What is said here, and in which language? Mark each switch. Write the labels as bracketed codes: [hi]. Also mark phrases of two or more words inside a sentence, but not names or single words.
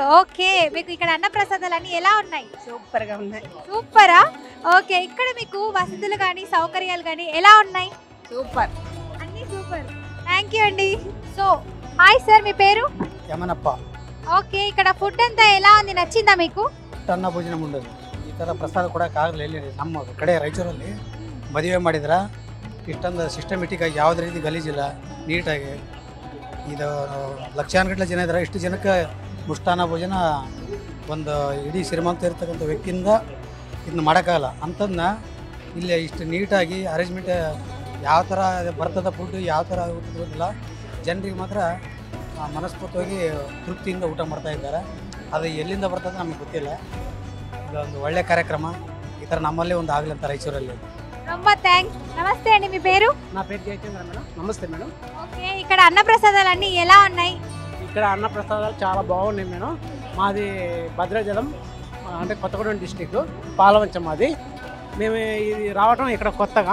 [te] ఓకే, మీకు ఇక్కడ అన్న ప్రసాదాలు అన్ని ఎలా ఉన్నాయి? సూపర్ గా ఉన్నాయి. సూపరా? ఓకే, ఇక్కడ మీకు వసతులు కానీ సౌకర్యాలు కానీ ఎలా ఉన్నాయి? సూపర్, అన్ని సూపర్. [en] thank you [te] అండి. [en] so hi sir, [te] మీ పేరు? యమనప్ప. ఓకే, ఇక్కడ ఫుడ్ అంతా ఎలా ఉంది, ನಚ್ಚಿಂದ మీకు? [kn] ಅನ್ನ ಭೋಜನ ಉಂಡದು ಈ ಥರ ಪ್ರಸಾದ ಕೊಡೋಕ್ಕಾಗಲ್ಲ. ಎಲ್ಲಿ ನಮ್ಮ ಕಡೆ ರಾಯಚೂರಲ್ಲಿ ಮದುವೆ ಮಾಡಿದ್ರ ಇಷ್ಟೊಂದು ಸಿಸ್ಟಮೆಟಿಕ್ ಆಗಿ ಯಾವುದೇ ರೀತಿ ಗಲೀಜಿಲ್ಲ, ನೀಟಾಗಿ. ಇದು ಲಕ್ಷಾನುಗಟ್ಟಲೆ ಜನ ಇದ್ದಾರೆ. ಇಷ್ಟು ಜನಕ್ಕೆ ಮುಷ್ಟಾನ್ನ ಭೋಜನ ಒಂದು ಇಡೀ ಶ್ರೀಮಂತ ಇರ್ತಕ್ಕಂಥ ವ್ಯಕ್ತಿಯಿಂದ ಇದನ್ನ ಮಾಡೋಕ್ಕಾಗಲ್ಲ. ಅಂಥದನ್ನ ಇಲ್ಲಿ ಇಷ್ಟು ನೀಟಾಗಿ ಅರೇಂಜ್ಮೆಂಟ್ ಯಾವ ಥರ ಬರ್ತದ ಫುಡ್, ಯಾವ ಥರ ಗೊತ್ತಿಲ್ಲ. ಜನರಿಗೆ ಮಾತ್ರ ಮನಸ್ಫೂರ್ತಿಯಾಗಿ ತೃಪ್ತಿಯಿಂದ ಊಟ ಮಾಡ್ತಾ ಇದ್ದಾರೆ. ಅದು ಎಲ್ಲಿಂದ ಬರ್ತದೆ ನಮಗೆ ಗೊತ್ತಿಲ್ಲ. ಇದೊಂದು ಒಳ್ಳೆ ಕಾರ್ಯಕ್ರಮ. ಈ ಥರ ನಮ್ಮಲ್ಲೇ ಒಂದು ಆಗಲಿ ಅಂತ ರಾಯಚೂರಲ್ಲಿ. [te] ரொம்ப థ్యాంక్స్. నమస్తే అండి, మీ పేరు? నా పేరు జయచంద్ర మేడం. నమస్తే మేడం. ఓకే, ఇక్కడ అన్న ప్రసాదాలు అన్నీ ఎలా ఉన్నాయి? ఇక్కడ అన్న ప్రసాదాలు చాలా బాగున్నాయి మేడం. మాది భద్రాచలం, అంటే కొత్తగూడెం డిస్టిక్, పాలవంచం మాది. మేము ఇది రావటం ఇక్కడ కొత్తగా.